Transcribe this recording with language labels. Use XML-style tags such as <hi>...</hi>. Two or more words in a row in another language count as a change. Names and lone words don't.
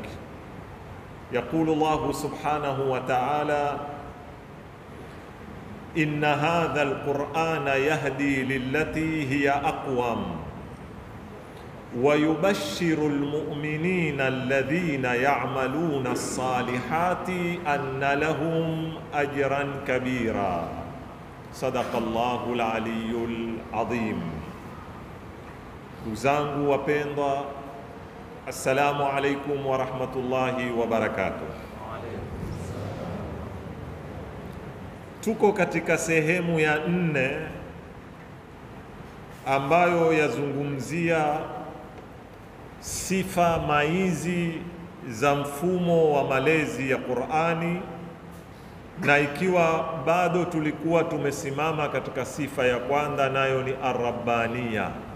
<ar>يقول الله سبحانه وتعالى: إن هذا القرآن يهدي للتي هي أقوم ويبشر المؤمنين الذين يعملون الصالحات أن لهم أجرا كبيرا. صدق الله العلي العظيم.</ar> <sw>Uzangu wapendwa,</sw> <ar>السلام عليكم ورحمة الله وبركاته.</ar> <sw>Tuko katika sehemu ya 4 ambayo yazungumzia sifa maizi za mfumo wa malezi ya Qur'ani, na ikiwa bado tulikuwa tumesimama katika sifa ya kwanza, nayo ni ar-rabbaniya,</sw>